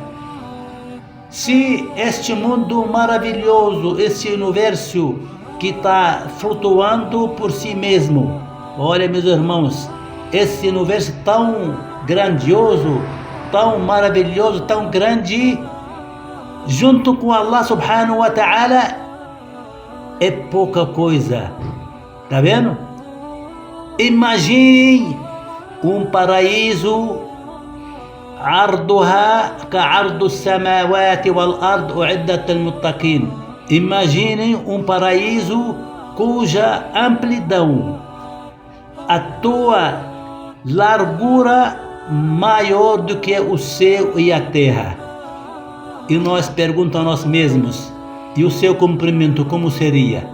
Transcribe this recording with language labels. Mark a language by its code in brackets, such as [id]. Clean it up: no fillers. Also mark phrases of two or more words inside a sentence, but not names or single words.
[pt] Se este mundo maravilhoso, este universo que está flutuando por si mesmo, olha, meus irmãos, esse universo tão grandioso, tão maravilhoso, tão grande, junto com [ar] الله سبحانه وتعالى, [pt] é pouca coisa. Tá vendo? Imaginem um paraíso [ar] عرضها كعرض السماوات والأرض أعدت للمتقين. [pt] Imaginem um paraíso cuja amplidão, a tua largura maior do que o céu e a terra. E nós perguntamos a nós mesmos, e o seu comprimento como seria?